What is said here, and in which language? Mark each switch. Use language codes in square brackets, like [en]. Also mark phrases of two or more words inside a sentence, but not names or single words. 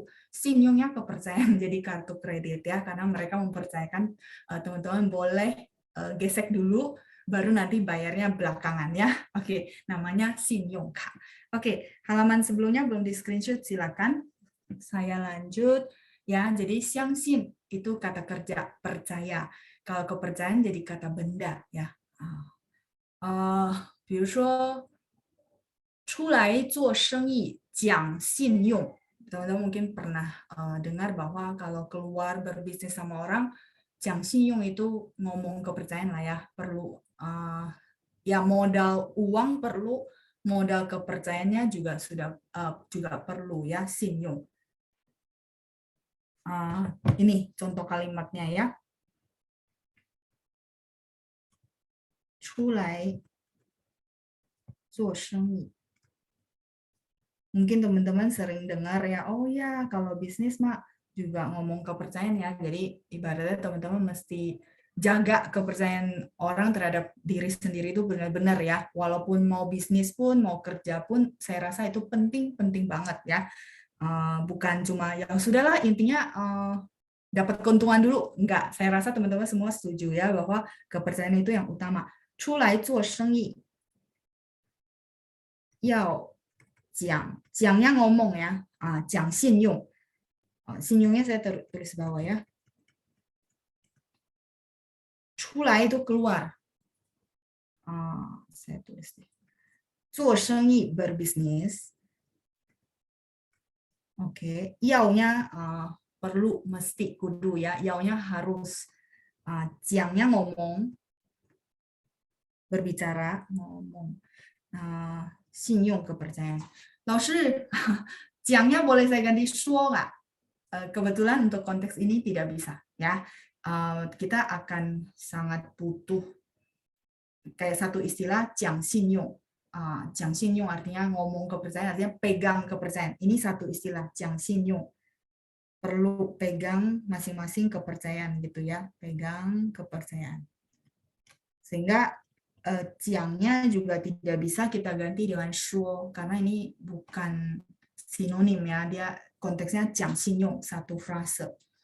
[id] Sinyongnya kepercayaan jadi kartu kredit ya. Karena mereka mempercayakan teman-teman boleh gesek dulu, baru nanti bayarnya belakangan ya. Oke, namanya sinyong ka. Oke, halaman sebelumnya belum di screenshot, silakan. Saya lanjut ya. Jadi xiangxin itu kata kerja, percaya. Kalau kepercayaan jadi kata benda ya. [zh] 比如说出来做生意讲信用. [id] Teman-teman mungkin pernah dengar bahwa kalau keluar berbisnis sama orang, [zh] 讲信用 [id] itu ngomong kepercayaan lah ya. Perlu ya modal uang perlu, modal kepercayaannya juga perlu ya, [zh] 信用. [id] Ini contoh kalimatnya ya. [zh] 出来做生意. [id] Mungkin teman-teman sering dengar ya, oh ya kalau bisnis mah juga ngomong kepercayaan ya. Jadi ibaratnya teman-teman mesti jaga kepercayaan orang terhadap diri sendiri itu benar-benar ya. Walaupun mau bisnis pun, mau kerja pun, saya rasa itu penting banget ya. Bukan cuma ya sudahlah intinya dapat keuntungan dulu. Enggak, saya rasa teman-teman semua setuju ya bahwa kepercayaan itu yang utama. [zh] 出来做生意 要讲, [id] 讲nya ngomong ya, [zh] 讲信用. [id] Sinyungnya saya tulis bawah ya. 出来 itu keluar. Saya tulis deh. [zh] 做生意 [id] berbisnis. Oke, 要nya perlu, mesti, kudu ya. 要nya harus. 讲nya ngomong. Berbicara, ngomong. 信用 kepercayaan. 老师, 讲nya boleh saya ganti 说 nggak? Kebetulan untuk konteks ini tidak bisa ya. Kita akan sangat butuh kayak satu istilah [zh] 讲信用. 讲信用 [id] artinya ngomong kepercayaan, artinya pegang kepercayaan. Ini satu istilah [zh] 讲信用. [id] Perlu pegang masing-masing kepercayaan gitu ya, pegang kepercayaan. Sehingga 讲nya juga tidak bisa kita ganti dengan 说 karena ini bukan sinonim ya, dia konteksnya [zh] 讲信用, [id] satu frase.